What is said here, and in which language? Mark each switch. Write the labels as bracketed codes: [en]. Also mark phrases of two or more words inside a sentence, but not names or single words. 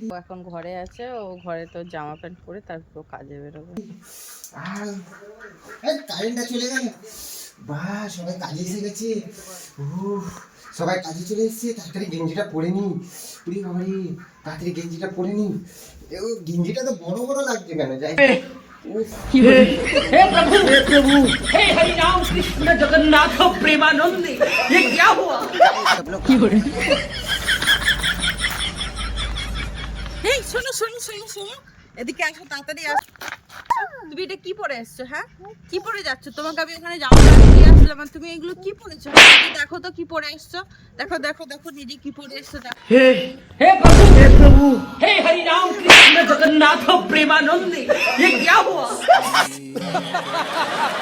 [bn] ও এখন ঘরে আছে, ও ঘরে তো জামা প্যান্ট পরে তারপর কাজে বেরোবে। কারেন্টটা চলে গেল। বাহ, সবাই কাজে এসে গেছে। সবাই কাজে চলে এসেছে, তাড়াতাড়ি গেঞ্জিটা পরে নি। পুরি বাবা রে, তাড়াতাড়ি গেঞ্জিটা পরে নি। গেঞ্জিটা তো বড় বড় লাগছে কেন? যাই [hi] हे प्रभु हे हरि राम कृष्ण जगन्नाथ प्रेमानंद, ये क्या हुआ? [bn] এই শোনো শোনো শোনো শোনো, এদিকে আসো, তাড়াতাড়ি আসো। তুমি এটা কি পরে এসছো? হ্যাঁ, কি পরে যাচ্ছ? তোমাকে আমি ওখানে জামা প্যান্ট দিয়ে আসলাম আর তুমি এগুলো কি পরেছো? দেখো তো কি পরে এসছো, দেখো দেখো দেখো নিজে কি পরে এসছো দেখো। [hi] हे प्रभु हे हरि राम कृष्ण जगन्नाथ प्रेमानंद, ये क्या हुआ?